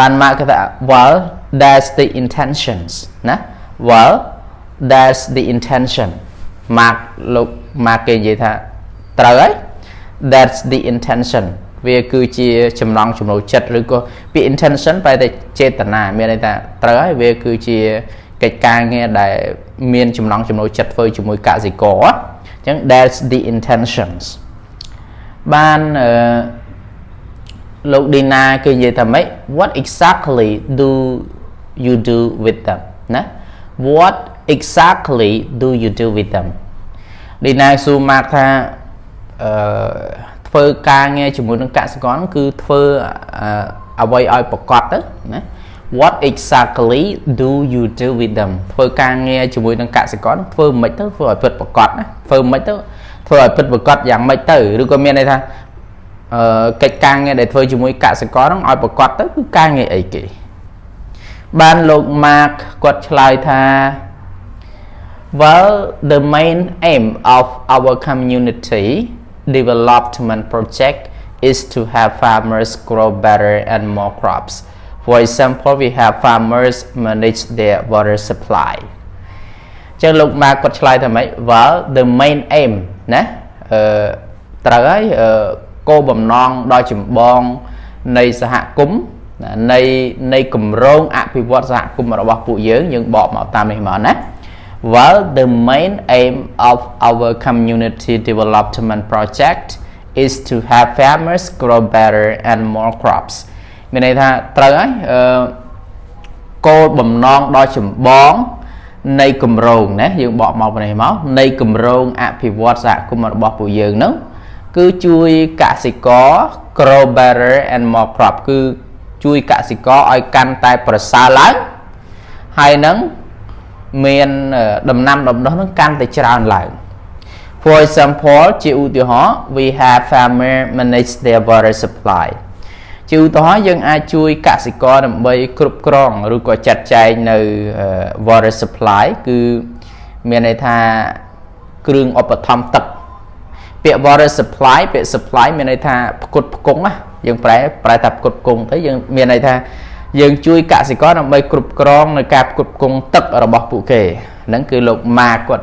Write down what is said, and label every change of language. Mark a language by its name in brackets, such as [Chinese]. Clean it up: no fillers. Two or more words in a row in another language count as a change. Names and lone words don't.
[Khmer] Mark គេថា [English] well that's the intentions [Khmer] ណា [English] well that's the intention [Khmer] លោក Mark គេនិយាយថាត្រូវហើយ [English] that's the intention [Khmer] វាគឺជាចំណង់ចំណូលចិត្តឬក៏ពាក្យ intention ប្រែតែចេតនាមានន័យថាត្រូវហើយវាគឺជាកិច្ចការងារដែលមានចំណង់ចំណូលចិត្តធ្វើជាមួយកសិករអញ្ចឹង [English] that's the intentions [Khmer] បាន លោក Dina គឺនិយាយថាម៉េច [English] what exactly do you do with them [Khmer] ណា [English] what exactly do you do with them [Khmer] Dina សួរ Mark ថាធ្វើការងារជាមួយ នឹងកសិករហ្នឹងគឺធ្វើអ្វីឲ្យប្រកបទៅណា [English] what exactly do you do with them [Khmer] ធ្វើការងារ ជាមួយនឹងកសិករហ្នឹងធ្វើមិនទៅធ្វើឲ្យពិតប្រកបណាធ្វើមិនទៅធ្វើឲ្យពិតប្រកបយ៉ាងម៉េចទៅឬក៏មានន័យថាកិច្ចការងារដែលធ្វើជាមួយកសិករហ្នឹងឲ្យប្រកបទៅគឺការងារអីគេបានលោក Mark គាត់ឆ្លើយថា [English] well the main aim of our community development project is to have farmers grow better and more crops. For example, we have farmers manage their water supply. [Khmer] ចឹងលោក Mark គាត់ឆ្លើយថាម៉េច [English] well the main aim [Khmer] ណាត្រូវហើយគោលបំណងដ៏ចម្បងនៃសហគមន៍នៃគម្រោងអភិវឌ្ឍសហគមន៍របស់ពួកយើងបកមកតាមនេះមកណា [English] Well, the main aim of our community development project is to have farmers grow better and more crops [Khmer] មានន័យថាត្រូវហើយ cô bầm non đo chùm bón ในกลุ่มโรงนะ យើងបកមកពីនេះមកនៃគម្រោងអភិវឌ្ឍសហគមន៍របស់ពួកយើងហ្នឹងគឺជួយកសិករ [English] grow better and more crop [Khmer] គឺជួយកសិករឲ្យកាន់តែប្រសើរឡើងហើយនឹងមានដំណាំដំណោះហ្នឹងកាន់តែច្រើនឡើង [English] For example [Khmer] ជាឧទាហរណ៍ [English] we have farmer manage their water supply [Khmer] ជាឧទាហរណ៍យើងអាចជួយកសិករដើម្បីគ្រប់គ្រងឬក៏ចាត់ចែងនៅ [English] water supply [Khmer] គឺមានន័យថាគ្រឿងឧបត្ថម្ភទឹកពាក្យ [English] water supply [Khmer] ពាក្យ supply មានន័យថាផ្គត់ផ្គង់ណាយើងប្រែថាផ្គត់ផ្គង់ទៅយើងមានន័យថាយើងជួយកសិករដើម្បីគ្រប់គ្រងនៅការផ្គត់ផ្គង់ទឹករបស់ពួកគេហ្នឹងគឺលោកម៉ាគាត់